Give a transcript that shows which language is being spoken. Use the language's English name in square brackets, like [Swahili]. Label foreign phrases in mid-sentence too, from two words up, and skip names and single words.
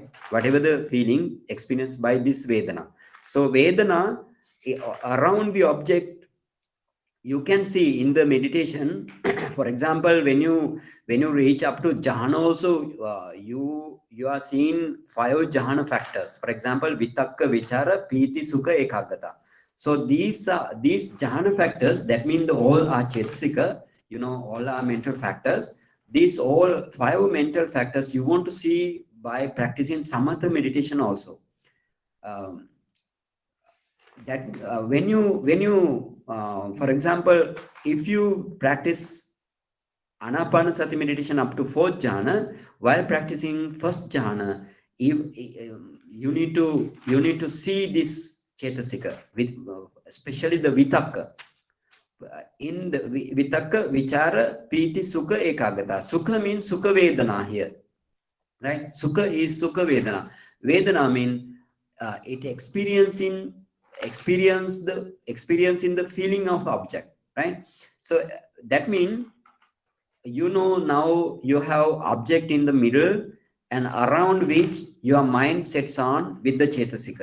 [English] Whatever the feeling experienced by this Vedana. So Vedana around the object, you can see in the meditation. For example, when you reach up to jhana also, you are seeing 5 jhana factors. For example, [Pali] vitakka, vichara, piti, sukha, ekagrata. [English] So these jhana factors, that mean the all are chetasika, all are mental factors. These all 5 mental factors you want to see by practicing samatha meditation also. That when you for example, if you practice anapanasati meditation up to 4th jhana, while practicing first jhana, you need to see this chetasika with especially the vitakka. [Pali] In the vitakka, vichara, piti, sukha, ekagata. [English] Sukha means [Pali] sukha vedana [English] here, right? Sukha is [Pali] sukha vedana. [English] Vedana mean it experience in the feeling of object, right? So that means, now you have object in the middle, and around which your mind sets on with the chetasika.